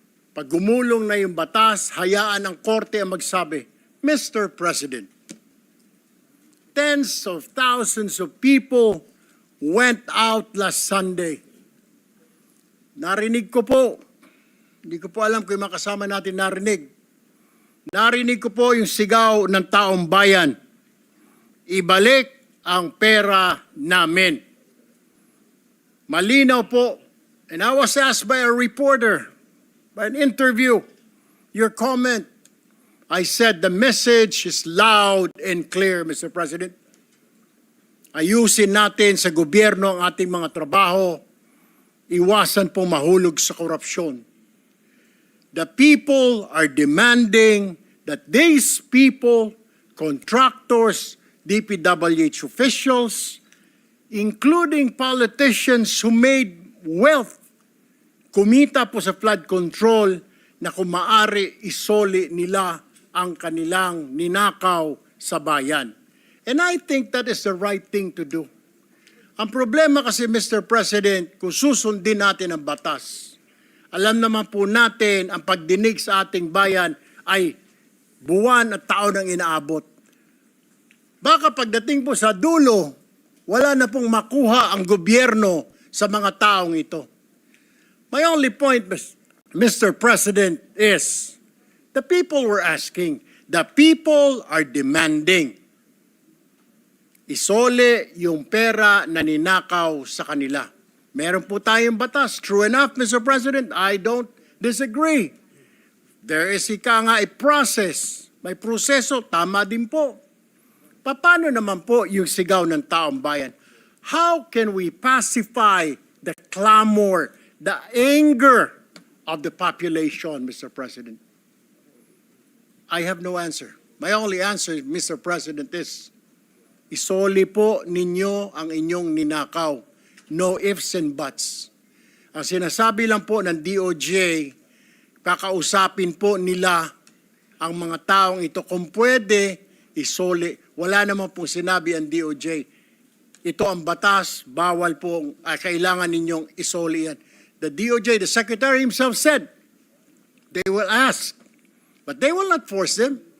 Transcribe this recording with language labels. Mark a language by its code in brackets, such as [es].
[tl] Pag gumulong na yung batas, hayaan ang korte ang magsabi, Mr. President, [en] tens of thousands of people went out last Sunday. [tl] Narinig ko po, hindi ko po alam kung yung mga kasama natin narinig. Narinig ko po yung sigaw ng taong bayan. Ibalik ang pera namin. Malinaw po. [en] And I was asked by a reporter, by an interview, your comment. I said the message is loud and clear, Mr. President. [tl] Ayusin natin sa gobyerno ang ating mga trabaho. Iwasan po mahulog sa korupsyon. [en] The people are demanding that these people, contractors, DPWH officials, including politicians who made wealth, [tl] kumita po sa flood control, na kung maaari isoli nila ang kanilang ninakaw sa bayan. [en] And I think that is the right thing to do. [tl] Ang problema kasi, Mr. President, kung susundin natin ang batas, alam naman po natin ang pagdinig sa ating bayan ay buwan at taon ang inaabot. Baka pagdating po sa dulo, wala na pong makuha ang gobyerno sa mga taong ito. [en] My only point, Mr. President, is the people were asking, the people are demanding. [tl] Isole yung pera na ninakaw sa kanila. Meron po tayong batas. [en] True enough, Mr. President, I don't disagree. There is a process. [tl] May proseso, tama din po. Paano naman po yung sigaw ng taong bayan? [en] How can we pacify the clamor, the anger of the population, Mr. President? I have no answer. My only answer, Mr. President, is [tl] isoli po ninyo ang inyong ninakaw. [en] No ifs and buts. [tl] Ang sinasabi lang po ng DOJ, kakausapin po nila ang mga taong ito. Kung pwede, isoli. Wala naman po sinabi ang DOJ. Ito ang batas, bawal po, kailangan ninyong isoli yan. [en] The DOJ, the Secretary himself said, they will ask, but they will not force them.